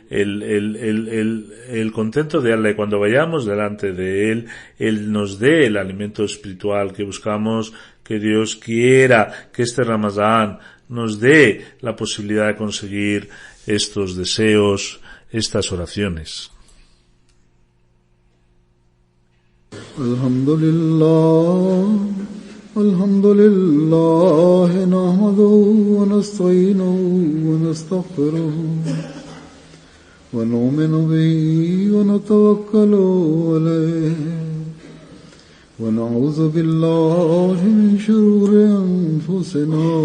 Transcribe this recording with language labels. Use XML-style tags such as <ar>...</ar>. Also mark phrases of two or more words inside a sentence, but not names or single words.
<es>el contento de Allah, y cuando vayamos delante de Él nos dé el alimento espiritual que buscamos, que Dios quiera que este Ramadán nos dé la posibilidad de conseguir estos deseos, estas oraciones.</es> <ar>الحمد لله نحمده ونستعينه ونستغفره ونؤمن به ونتوكل عليه ونعوذ بالله من شرور أنفسنا</ar>